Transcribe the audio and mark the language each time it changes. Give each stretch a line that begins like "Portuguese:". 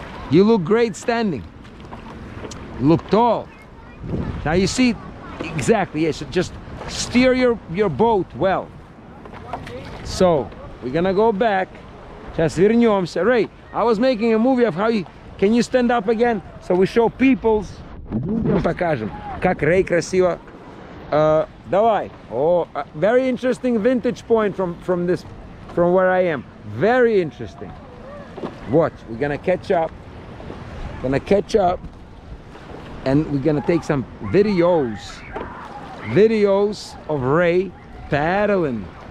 English: You look great standing. You look tall. Now you see, exactly, yes, just steer your boat well. So, we're gonna go back.
Russian: Сейчас вернемся.
English: Ray, I was making a movie of how you... Can you stand up again? So we show people's...
Russian: Покажем, как Ray красиво. Давай.
English: Oh, very interesting vintage point from where I am. Very interesting. Watch, we're gonna catch up. And we're gonna take some videos of Ray paddling.